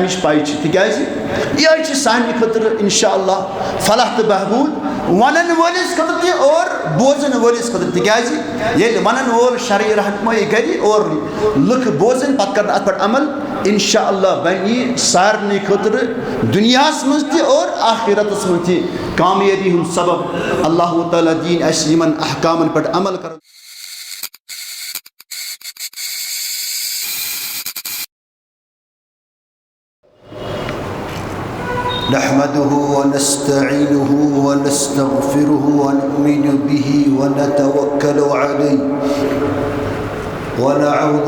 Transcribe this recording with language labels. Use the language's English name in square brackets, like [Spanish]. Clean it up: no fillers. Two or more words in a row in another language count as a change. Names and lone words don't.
[Kashmiri] اَمِچ پاے چھِ تِکیٛازِ یِہوٚے چھِ سانہِ خٲطرٕ [Arabic] اِنشاء اللہ [Kashmiri] فلاح تہٕ بہبوٗد ونن وٲلِس خٲطرٕ تہِ اور بوزن وٲلِس خٲطرٕ تِکیٛازِ ییٚلہِ ونن وول شرعی رہنمٲیی کرِ اور لُکھ بوزن پتہٕ کرن اتھ پٮ۪ٹھ عمل [Arabic] اِنشاء اللہ [Kashmiri] بنہِ یہِ سارنٕے خٲطرٕ دُنیاہس منٛز تہِ اور آخرتس منٛز تہِ کامیٲبی ہُنٛد سبب اللہ تعالیٰ دِیِن اَسہِ یِمن احکامن پٮ۪ٹھ عمل کرُن [Arabic] نحمده ونستعينه ونستغفره ونؤمن به ونتوكل عليه ونعوذ